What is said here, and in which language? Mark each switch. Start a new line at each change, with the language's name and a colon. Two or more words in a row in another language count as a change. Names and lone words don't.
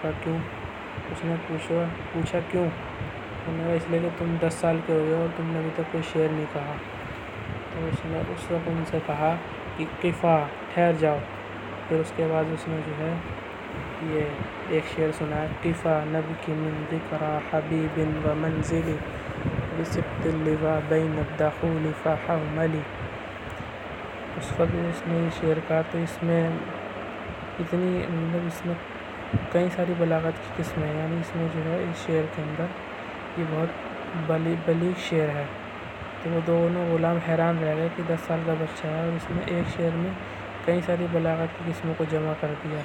Urdu: کہا کیوں؟ اس نے پوچھا کیوں؟ انہوں نے کہا اس لیے کہ تم 10 سال کے ہو گئے اور تم نے ابھی تک کوئی شعر نہیں کہا۔ تو اس نے اس وقت ان سے کہا کہ قفا، ٹھہر جاؤ۔ پھر اس کے بعد اس نے جو ہے یہ ایک شعر سنایا،
Arabic: قفا نبکی من ذکری حبیب و منزلی بسبط اللواء بین الدخول فحوملی۔
Urdu: اس وقت اس نے یہ شعر کہا، تو اس میں اس میں کئی ساری بلاغت کی قسمیں ہیں، یعنی اس میں جو ہے اس شعر کے اندر یہ بہت بلیغ شعر ہے۔ تو وہ دونوں غلام حیران رہ گئے کہ 10 سال کا بچہ ہے اور اس نے ایک شعر میں کئی ساری بلاغت کی قسموں کو جمع کر دیا۔